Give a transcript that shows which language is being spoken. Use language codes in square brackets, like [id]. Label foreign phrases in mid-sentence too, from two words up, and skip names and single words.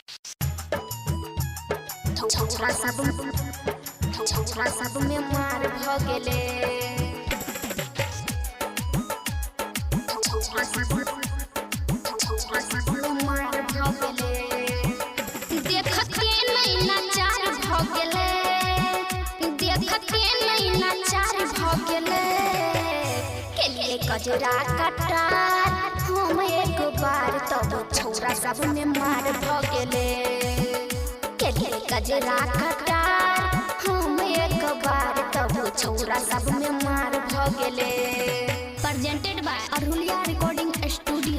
[mai] छोरा सब में मार भ गेले छोरा सब में मार भ गेले देखते नहीं नाचार भ गेले देखते नहीं नाचार भ गेले के लिए गजरा कटार हम एक बार तब छोरा सब में मार भ गेले के लिए गजरा कटार हम एक बार तब छोरा सब में मार भ गेले। [en] presented by Arhulia Recording Studio।